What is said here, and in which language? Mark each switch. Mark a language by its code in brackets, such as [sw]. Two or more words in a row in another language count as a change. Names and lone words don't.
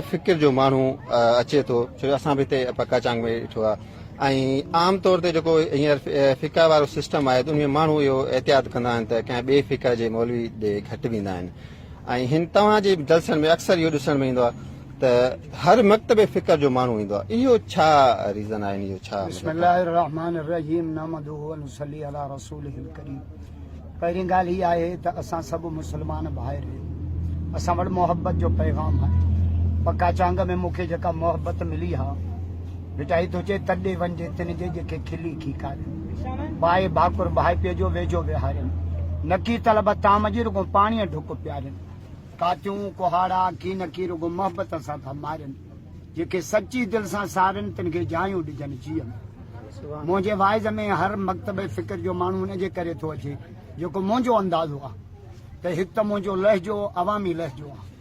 [sd] फ़िक्र जो माण्हू अचे थो छो असां बि हिते पक्का चांग में ॾिठो आहे ऐं आम तौर ते जेको हींअर फ़िका वारो सिस्टम आहे त उन में माण्हू इहो एहतियात कंदा आहिनि त कंहिं ॿिए फ़िका जे मौलवी ॾे घटि वेंदा आहिनि ऐं हिन तव्हांजे जलसनि में अक्सर इहो ॾिसण में ईंदो आहे त हर मकतब फ़िक्र जो माण्हू ईंदो आहे इहो छा रीज़न आहे इहो छा [ar] بسم الله الرحمن الرحيم نحمده ونصلي على رسوله الكريم [sd] पहिरीं ॻाल्हि हीअ आहे त असां सभु मुस्लमान भाइर आहियूं असां वटि मोहब्बत जो पैगाम आहे पक्का चांग में मूंखे जेका मोहब्बत मिली आहे बेटा ही तुझे तॾे वञे तिन जे जेके खिली खीकारे भाई भाकुर भाई पेजो वेझो विहारनि नकी तलब ताम जी रुगो पाणीअ ढुक पियारनि कातियूं कुहाड़ा की नकी रुगो मोहबत सां था मारनि जेके सची दिल सां सारनि तिन खे जायूं ॾिजनि जीअं में मुंहिंजे वाइज़ में हर मकतब फ़िक्र जो माण्हू हुनजे करे थो अचे जेको मुंहिंजो अंदाज़ो आहे त हिकु त मुंहिंजो लहजो अवामी लहजो आहे